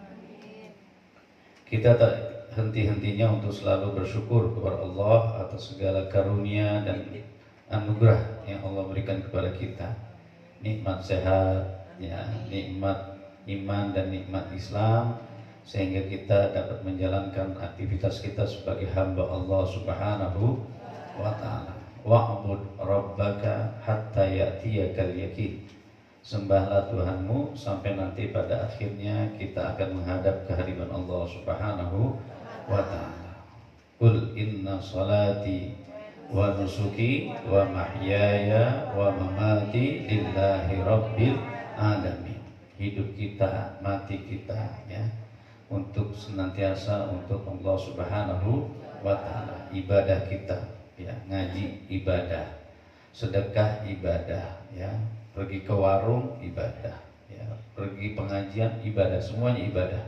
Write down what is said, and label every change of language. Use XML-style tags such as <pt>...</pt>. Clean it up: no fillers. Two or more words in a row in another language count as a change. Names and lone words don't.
<id>Kita tak henti-hentinya untuk selalu bersyukur kepada Allah atas segala karunia dan anugerah yang Allah berikan kepada kita. Nikmat sehat, ya, nikmat iman dan nikmat Islam, sehingga kita dapat menjalankan aktivitas kita sebagai hamba Allah</id> <ar>سبحانه وتعالى. واعبد ربك حتى يأتيك اليقين.</ar> <id>Sembahlah Tuhanmu sampai nanti pada akhirnya kita akan menghadap kehadiran Allah</id> <ar>سبحانه وتعالى. قل إن صلاتي ونسكي ومحياي ومماتي لله رب العالمين.</ar> <id>Hidup kita, mati kita, ya, untuk senantiasa untuk Allah</id> <ar>سبحانه وتعالى.</ar> <id>Ibadah kita, ya, ngaji ibadah, sedekah ibadah, ya, pergi ke warung ibadah, ya, pergi pengajian ibadah, semuanya ibadah.</id>